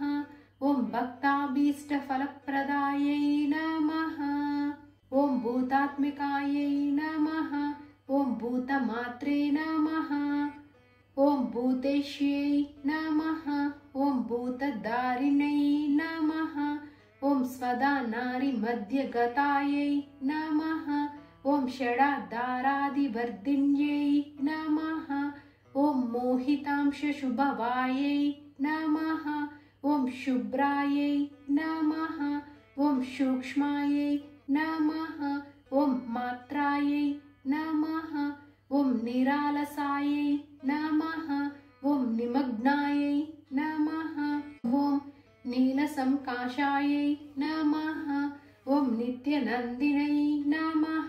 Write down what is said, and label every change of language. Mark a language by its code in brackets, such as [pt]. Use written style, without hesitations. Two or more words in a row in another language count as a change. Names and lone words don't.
[sa] ఓం భక్తాభీష్టఫలప్రదాయై నమః, ఓం భూతాత్మికాయై నమః, ఓం భూతమాత్రే నమః, ఓం భూతేశ్యై నమః, ఓం భూతధారిణై నమః, ఓం స్వదా నారి మధ్యగతాయై నమః, ఓం షడాధారాదివర్ధిన్యై నమః, ఓం మోహితాంశ శుభవాయై నమః. शुभ्रायै नमः ॐ सूक्ष्मायै नमः ॐ मात्रायै नमः ॐ निरालसायै नमः ॐ निमग्नायै नमः ॐ नीलसंकाशायै नमः ॐ नित्यनन्दिनै नमः